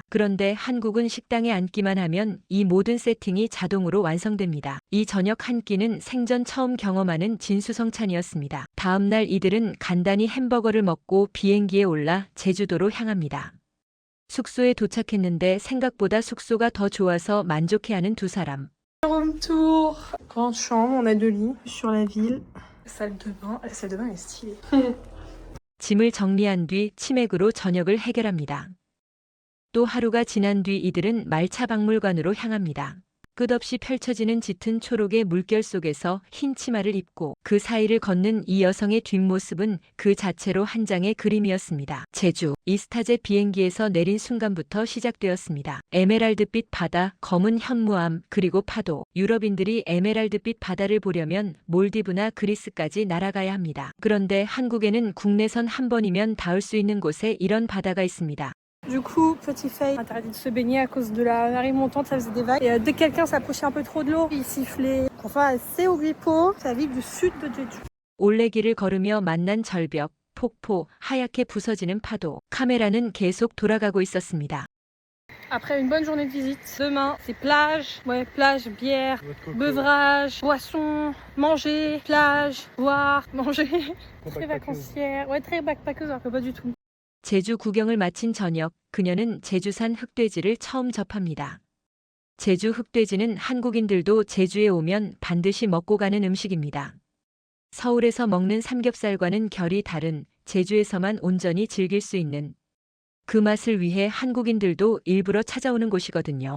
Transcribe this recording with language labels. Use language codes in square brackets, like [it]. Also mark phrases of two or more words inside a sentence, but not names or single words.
[ko] 그런데 한국은 식당에 앉기만 하면 이 모든 세팅이 자동으로 완성됩니다. 이 저녁 한 끼는 생전 처음 경험하는 진수성찬이었습니다. 다음 날 이들은 간단히 햄버거를 먹고 비행기에 올라 제주도로 향합니다. 숙소에 도착했는데 생각보다 숙소가 더 좋아서 만족해하는 두 사람. [en] Room tour. [fr] Grande chambre, on a 2 lits sur la ville. Salle de bain. La salle de bain est stylée. [ko] 짐을 정리한 뒤 치맥으로 저녁을 해결합니다. 또 하루가 지난 뒤 이들은 말차 박물관으로 향합니다. 끝없이 펼쳐지는 짙은 초록의 물결 속에서 흰 치마를 입고 그 사이를 걷는 이 여성의 뒷모습은 그 자체로 한 장의 그림이었습니다. 제주, 이스타제 비행기에서 내린 순간부터 시작되었습니다. 에메랄드빛 바다, 검은 현무암, 그리고 파도. 유럽인들이 에메랄드빛 바다를 보려면 몰디브나 그리스까지 날아가야 합니다. 그런데 한국에는 국내선 한 번이면 닿을 수 있는 곳에 이런 바다가 있습니다. [fr] Du coup, petit fail, interdit de se baigner à cause de la marée montante, ça faisait des vagues. Et dès que quelqu'un s'approchait un peu trop de l'eau, il sifflait. Enfin, c'est Ouglipo, c'est la ville du sud de Jeju. [ko] 올레길을 걸으며 만난 절벽, 폭포, 하얗게 부서지는 파도. 카메라는 계속 돌아가고 있었습니다. [fr] Après une bonne journée de visite, demain, c'est plage, plage, bière, beuvage, boisson, manger, plage, boire, manger. Très vacancière, très backpackeuse, alors que pas du tout. [ko] 제주 구경을 마친 저녁, 그녀는 제주산 흑돼지를 처음 접합니다. 제주 흑돼지는 한국인들도 제주에 오면 반드시 먹고 가는 음식입니다. 서울에서 먹는 삼겹살과는 결이 다른 제주에서만 온전히 즐길 수 있는 그 맛을 위해 한국인들도 일부러 찾아오는 곳이거든요.